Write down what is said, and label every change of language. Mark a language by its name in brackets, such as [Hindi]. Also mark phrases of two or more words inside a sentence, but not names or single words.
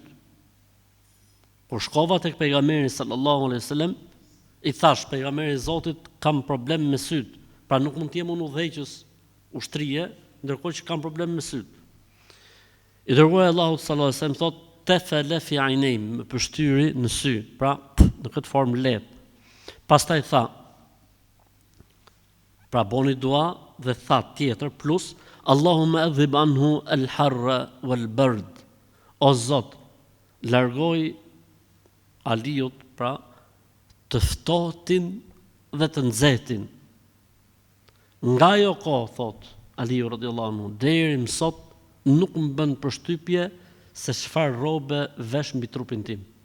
[Albanian] Kur shkova tek pejgamberi [Arabic] صلى الله عليه وسلم, [Albanian] i thash pejgamberit e Zotit kam problem me syt, pra nuk mund të jem unë udhëheqës ushtrie, ndërkohë që kam problem me syt. I dërguari Allahut [Arabic] صلى الله عليه وسلم [Albanian] thot [Arabic] تفل في عيني, [Albanian] më përshtyri në sy, pra në këtë formë lehtë. Pastaj tha, pra boni dua dhe tha tjetër plus [Arabic] اللهم أذهب عنه الحر والبرد. [Albanian] O Zot, largoj Aliut, pra të ftohtin dhe të nxehtin. Nga ajo kohë, thot Aliu [Arabic] رضي الله عنه, [Albanian] deri më sot nuk më bën përshtypje se çfarë rrobe vesh mbi trupin tim.